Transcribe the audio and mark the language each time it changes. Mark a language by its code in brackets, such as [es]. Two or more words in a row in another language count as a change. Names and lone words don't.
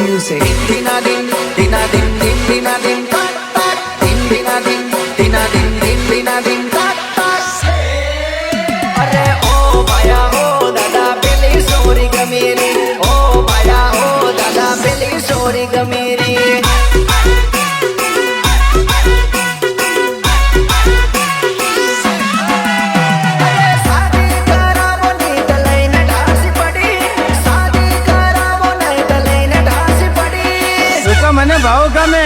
[en] music. Dina din, dina din, din, dina din, tak tak. Din dina din, dina din, din, dina din, tak tak. [gu] અરે ઓ ભાયા ઓ દાદા પેલી સોરી ગમેરી. ઓ ભાયા ઓ દાદા પેલી સોરી ગમેરી. મને ભાવ ગમે